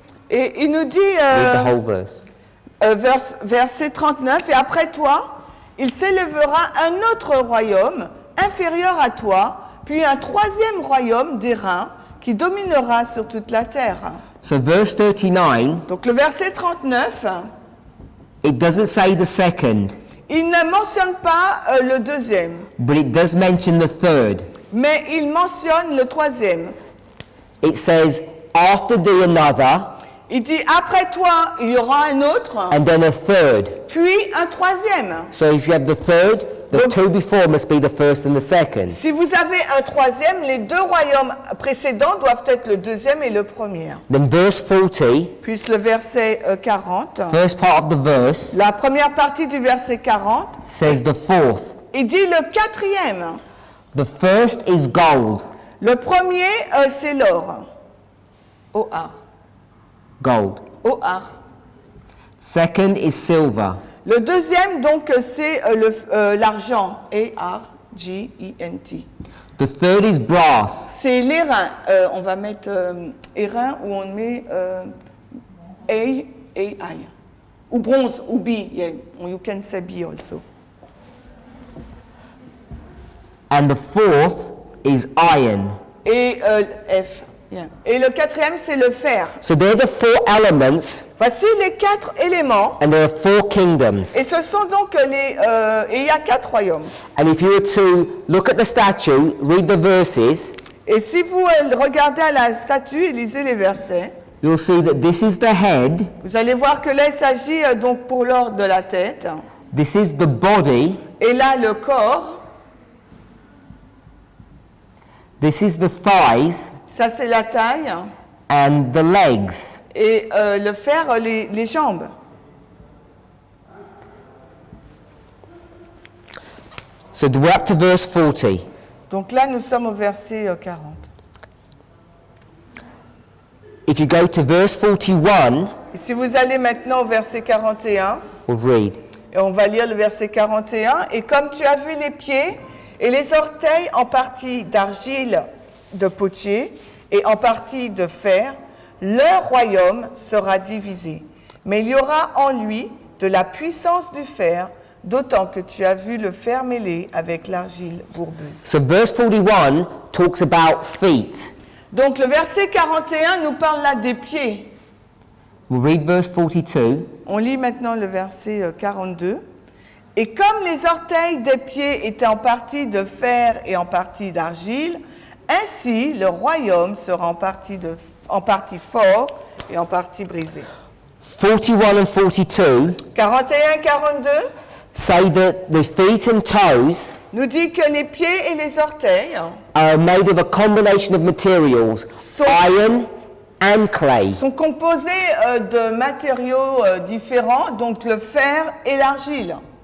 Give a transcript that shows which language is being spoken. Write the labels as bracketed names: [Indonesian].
[French] Et il nous dit, [English] Read the whole verse. [French] verset 39, et après toi, il s'élèvera un autre royaume inférieur à toi, puis un troisième royaume d'airain qui dominera sur toute la terre. [English] So verse 39, [French] Donc le verset 39, [English] it doesn't say the second, [French] il ne mentionne pas le deuxième, [English] but it does mention the third. [French] mais il mentionne le troisième. [English] It says, After thee another, [French] Il dit après toi, il y aura un autre, [English] and then a third. [French] puis un troisième. [English] So if you have the third, the two before must be the first and the second. [French] Si vous avez un troisième, les deux royaumes précédents doivent être le deuxième et le premier. [English] Then verse 40, [French] Puis le verset 40, [English] first part of the verse, [French] la première partie du verset 40, [English] says the fourth. [French] il dit le quatrième. [English] The first is gold. [French] Le premier, c'est l'or. Ohar. [English] Gold. Ohar. Second is silver. [French] Le deuxième, donc, c'est l'argent. A-R-G-E-N-T. [English] The third is brass. [French] C'est l'airain. On va mettre airain ou on met A-I. Ou bronze, ou B. Yeah. [English] You can say B also. And the fourth is iron. [French] Et F. Yeah. Et le quatrième, c'est le fer. [English] So they're the four elements, [French] Voici les quatre éléments. [English] and there are four kingdoms. [French] Et ce sont donc et il y a quatre royaumes. [English] And if you were to look at the statue, read the verses, [French] Et si vous regardez à la statue et lisez les versets, [English] you'll see that this is the head, [French] vous allez voir que là, il s'agit donc pour l'ordre de la tête. [English] this is the body, [French] Et là, le corps, [English] this is the thighs, [French] ça c'est la taille. [English] and the legs. [French] Et le fer, les jambes. [English] So we're up to verse 40. [French] Donc là, nous sommes au verset 40. [English] If you go to verse 41, [French] Et si vous allez maintenant au verset 41, [English] we'll read. [French] et on va lire le verset 41, « Et comme tu as vu les pieds et les orteils en partie d'argile de potier et en partie de fer, leur royaume sera divisé. Mais il y aura en lui de la puissance du fer, d'autant que tu as vu le fer mêlé avec l'argile bourbeuse. » [English] So verse 41 talks about feet. [French] Donc le verset 41 nous parle là des pieds. [English] We'll read verse 42. [French] On lit maintenant le verset 42. « Et comme les orteils des pieds étaient en partie de fer et en partie d'argile, ainsi le royaume sera en partie fort et en partie brisé. » [English] 41 and 42 [French] 41 et 42 [English] say that the feet and toes [French] nous dit que les pieds et les orteils [English] are made of a combination of materials, iron and clay. [French] sont composés de matériaux différents, donc le fer et l'argile.